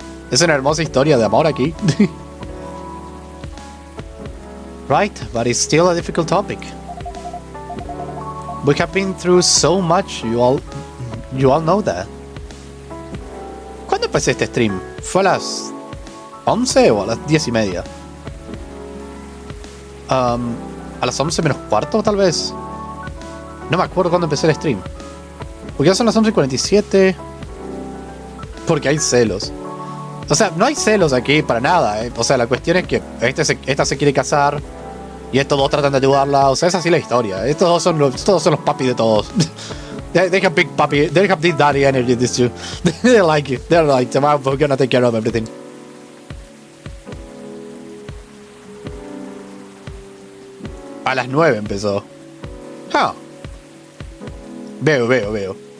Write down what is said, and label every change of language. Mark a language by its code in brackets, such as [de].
[es] Es una hermosa historia de amor aquí. [en] Right, but it's still a difficult topic. We have been through so much, you all know that. [es] ¿Cuándo empecé este stream? ¿Fue a las 11 o a las 10:30? A las 11 menos cuarto, tal vez. No me acuerdo cuándo empecé el stream. Porque ya son las 11:47. Porque hay celos. O sea, no hay celos aquí para nada, ¿eh? O sea, la cuestión es que esta se quiere casar Y estos dos tratan de ayudarla. O sea, es así la historia. Estos dos son los papis de todos. [en] They have big papi. They have big daddy energy, these two. They like you. They're like, we're gonna take care of everything. [es] A las 9 empezó. Huh. Veo.